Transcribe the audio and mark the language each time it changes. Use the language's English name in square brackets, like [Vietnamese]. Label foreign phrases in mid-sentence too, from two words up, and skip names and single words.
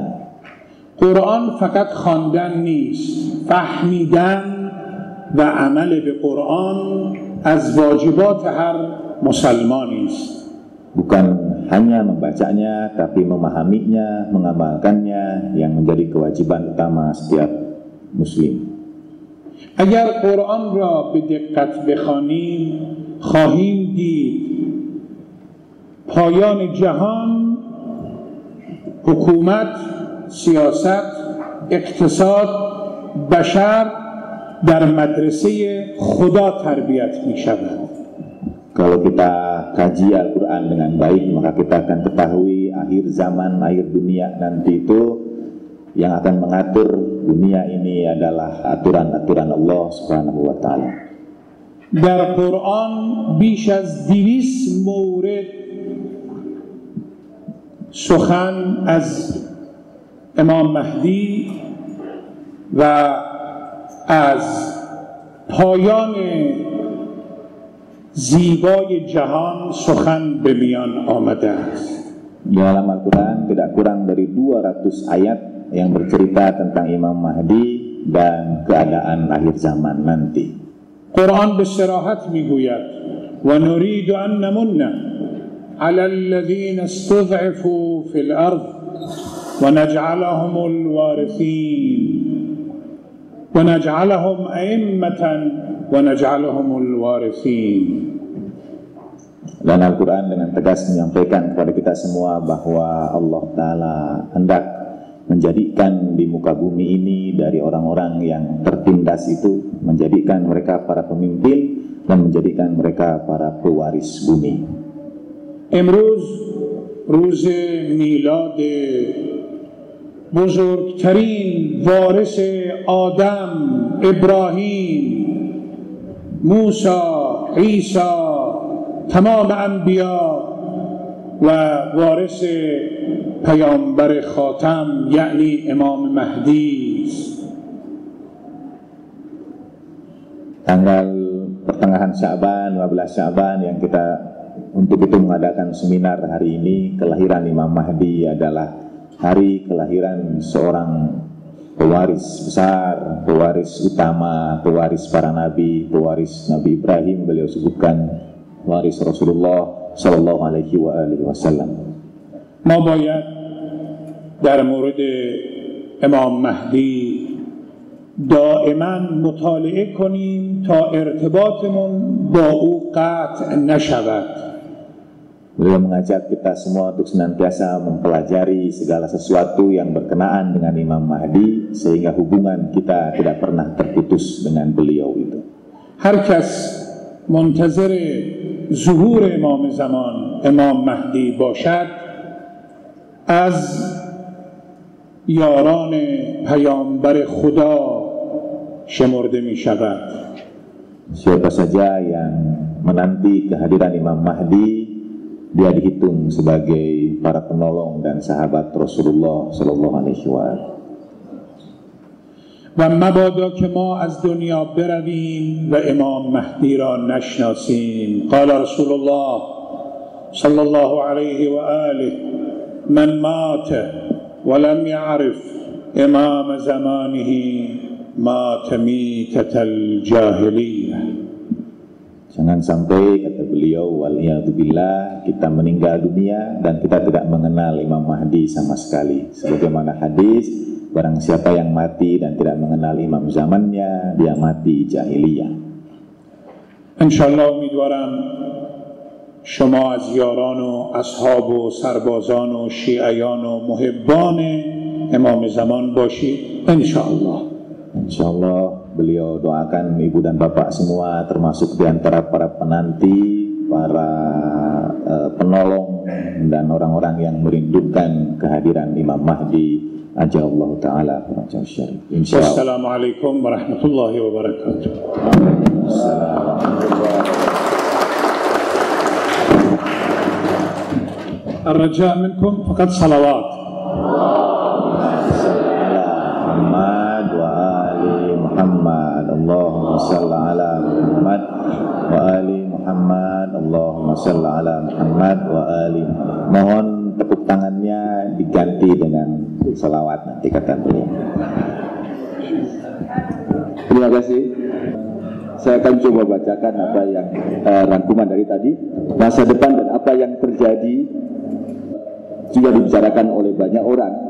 [Persian] قرآن فقط خواندن نیست، فهمیدن و عمل به قرآن از واجبات هر مسلمانی است. [Indonesian] Bukan hanya membacanya, tapi memahaminya, mengamalkannya yang menjadi kewajiban utama setiap muslim. [Persian] اگر قرآن را به دقت بخوانیم خواهیم دید پایان جهان، حکومت، سیاست، اقتصاد، بشر در مدرسه خدا تربیت می شود. [Indonesian] Kalau kita kaji Al-Quran dengan baik, maka kita akan ketahui akhir zaman, akhir dunia nanti itu yang akan mengatur dunia ini adalah aturan-aturan Allah [Arabic] سبحانه وتعالى. [Persian] در قرآن بیش از 200 مورد سخن از امام مهدی و از پایان زیبای جهان سخن به میان آمده است. [Indonesian] Dalam Al-Quran tidak kurang dari 200 ayat yang bercerita tentang Imam Mahdi dan keadaan akhir zaman nanti. [Persian] قرآن به صراحت میگوید [Arabic] و نريد أن نمن على الذين استضعفوا في الأرض ونجعلهم الوارثين ونجعلهم أئمة ونجعلهم الوارثين. [Indonesian] Dan Al-Quran dengan tegas menyampaikan kepada kita semua bahwa Allah Ta'ala hendak menjadikan di muka bumi ini dari orang-orang yang tertindas itu, menjadikan mereka para pemimpin dan menjadikan mereka para pewaris bumi. [Persian] امروز روز میلاد بزرگترین وارث آدم، ابراهیم، موسی، عیسی، تمام انبیا و وارث پیامبر خاتم یعنی امام مهدی است. [Indonesian] Tanggal pertengahan Sya'ban, 15 Sya'ban yang kita untuk itu mengadakan seminar hari ini, kelahiran Imam Mahdi adalah hari kelahiran seorang pewaris besar, pewaris utama, pewaris para nabi, pewaris Nabi Ibrahim, beliau sebutkan waris Rasulullah [Arabic] صلى الله عليه وسلم. [Persian] ما باید در مورد امام مهدی دائما مطالعه کنیم تا ارتباطمون با او قطع نشود. [Indonesian] Beliau mengajak kita semua untuk senantiasa mempelajari segala sesuatu yang berkenaan dengan Imam Mahdi sehingga hubungan kita tidak pernah terputus dengan beliau itu. [Persian] هر کس منتظر ظهور امام زمان امام مهدی باشد از یاران پیامبر خدا شمرده می شود. [Indonesian] Siapa saja yang menanti kehadiran Imam Mahdi, dia dihitung sebagai para penolong dan sahabat Rasulullah [Arabic] صلى الله عليه وسلم. [Persian] و مبادا که ما از دنیا برویم و امام مهدی را نشناسیم. [Arabic] قال رسول الله صلی الله علیه و آله من مات ولم يعرف امام زمانه مات میتة الجاهلیه. [Indonesian] Jangan sampai, kata beliau, waliyadzubillah, kita meninggal dunia dan kita tidak mengenal Imam Mahdi sama sekali. Sebagaimana hadis, barang siapa yang mati dan tidak mengenal imam zamannya, dia mati jahiliyah. انشالله امیدوارم شما از یاران و اصحاب و سربازان و شیعیان و محبان امام زمان باشید انشالله. Insyaallah beliau doakan ibu dan bapak semua termasuk di antara para penanti, para penolong dan orang-orang yang merindukan kehadiran Imam Mahdi [Arabic] عجل الله تعالى فرجه الشريف. [Indonesian] Insyaallah. [Arabic] السلام عليكم ورحمة الله وبركاته. الرجاء منكم فقط صلوات. اللهم صل على محمد وآل محمد. اللهم صل على محمد وآل. [Indonesian] Mohon tepuk tangannya diganti dengan salawat nanti, kata beliau. Terima kasih. Saya akan coba bacakan apa yang rangkuman dari tadi, masa depan dan apa yang terjadi sudah dibicarakan oleh banyak orang.